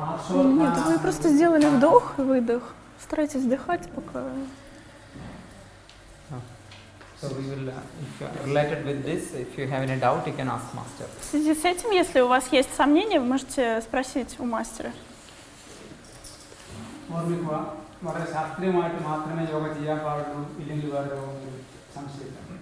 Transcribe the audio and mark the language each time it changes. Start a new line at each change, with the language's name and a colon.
Russian: Нет, вы просто сделали вдох и выдох. Старайтесь вдыхать пока.
English: So we will, if you are related with this, if you have any doubt, you can ask master.
Russian: В связи с этим, если у вас есть сомнения, вы можете спросить у мастера.
Malayalam: ഓർമ്മിക്കുക വളരെ ശാസ്ത്രീയമായിട്ട് മാത്രമേ യോഗ ചെയ്യാൻ പാടുള്ളൂ, ഇല്ലെങ്കിൽ വേറെ സംശയമില്ല.